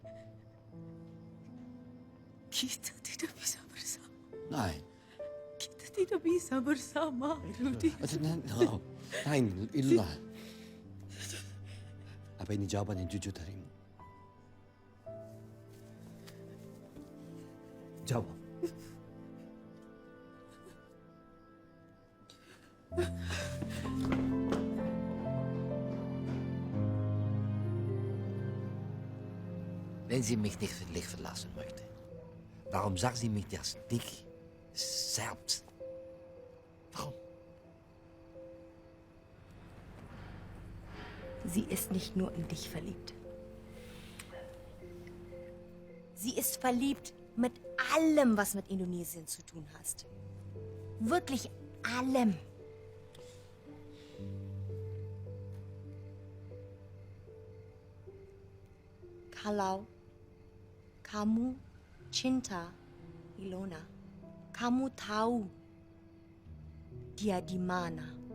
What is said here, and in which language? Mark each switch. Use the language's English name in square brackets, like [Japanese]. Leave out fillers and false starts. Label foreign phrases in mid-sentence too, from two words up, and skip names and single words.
[Indonesian] Kita tidak bisa bersama. [German] Nein. [Indonesian] Kita tidak bisa bersama, Rudi. [German] No. Nein, Ilona. [Indonesian] Apa ini jawaban yang jujur darimu? Jawab. [German] Wenn sie mich nicht verlichten lassen möchte, warum sagt sie mich das nicht selbst? Warum? Sie ist nicht nur in dich verliebt. Sie ist verliebt mit allem, was mit Indonesien zu tun hast. Wirklich allem. [Indonesian] Kalau kamu cinta Ilona, kamu tahu dia di mana.